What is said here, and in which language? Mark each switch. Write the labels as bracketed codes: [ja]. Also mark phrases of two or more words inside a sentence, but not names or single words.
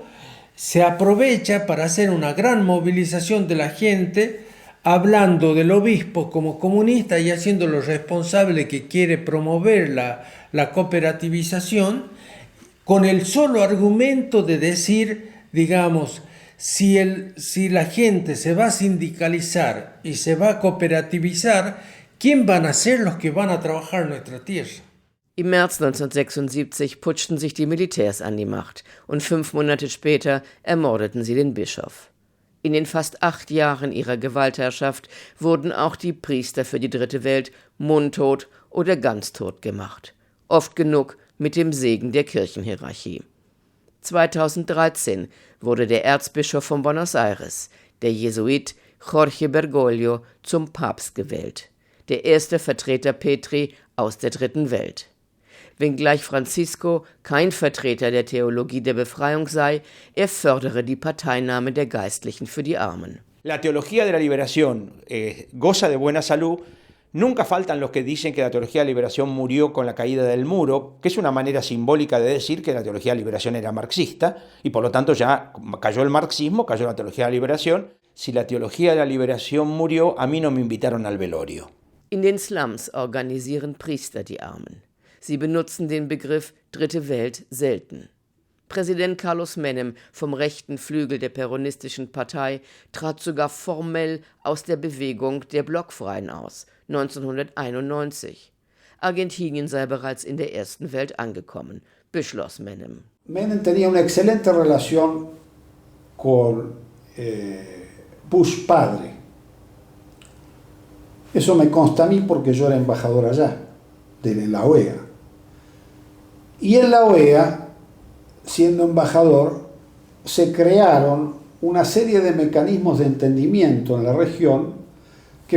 [es] Se aprovecha para hacer una gran movilización de la gente, hablando del obispo como comunista y haciéndolo responsable que quiere promover la cooperativización, con el solo argumento de decir, digamos, si la gente se va a sindicalizar y se va a cooperativizar, ¿quién van a ser los que van a trabajar en nuestra tierra? [de] Im März 1976 putschten sich die Militärs an die Macht und 5 Monate später ermordeten sie den Bischof. In den fast 8 Jahren ihrer Gewaltherrschaft wurden auch die Priester für die Dritte Welt mundtot oder ganz tot gemacht. Oft genug mit dem Segen der Kirchenhierarchie. 2013 wurde der Erzbischof von Buenos Aires, der Jesuit Jorge Bergoglio, zum Papst gewählt. Der erste Vertreter Petri aus der Dritten Welt. Wenngleich Francisco kein Vertreter der Theologie der Befreiung sei, er fördere die Parteinahme der Geistlichen für die Armen. [es] La teología de la liberación goza de buena salud. Nunca faltan los que dicen que la teología de la liberación murió con la caída del muro, que es una manera simbólica de decir que la teología de la liberación era marxista y por lo tanto ya cayó el marxismo, cayó la teología de la liberación. Si la teología de la liberación murió, a mí no me invitaron al velorio. [de] In den Slums organisieren Priester die Armen. Sie benutzen den Begriff Dritte Welt selten. Präsident Carlos Menem vom rechten Flügel der peronistischen Partei trat sogar formell aus der Bewegung der Blockfreien aus, 1991. Argentinien sei bereits in der ersten Welt angekommen, beschloss Menem. [es] Menem tenía una excelente relación con Bush padre. Eso me consta a mí porque yo era embajador allá, de la OEA. Y en la OEA, siendo embajador, se crearon una serie de mecanismos de entendimiento en la